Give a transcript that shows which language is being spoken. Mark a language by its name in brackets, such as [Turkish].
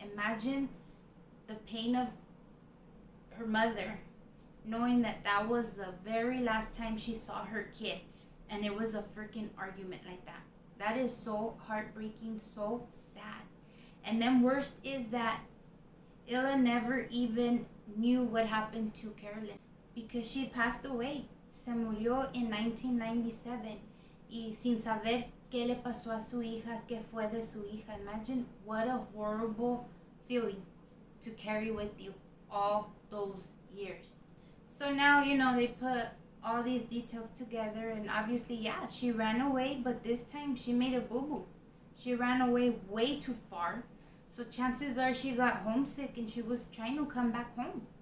[English] Imagine the pain of her mother knowing that that was the very last time she saw her kid and it was a freaking argument like that. That is so heartbreaking, so sad. And then worst is that Ella never even knew what happened to Carolyn because she passed away. [Spanish] Se murió en 1997 y sin saber qué le pasó a su hija, qué fue de su hija. [English] Imagine what a horrible feeling to carry with you all those years. So now, they put all these details together and obviously, yeah, she ran away, but this time she made a boo-boo. She ran away way too far. So chances are she got homesick and she was trying to come back home.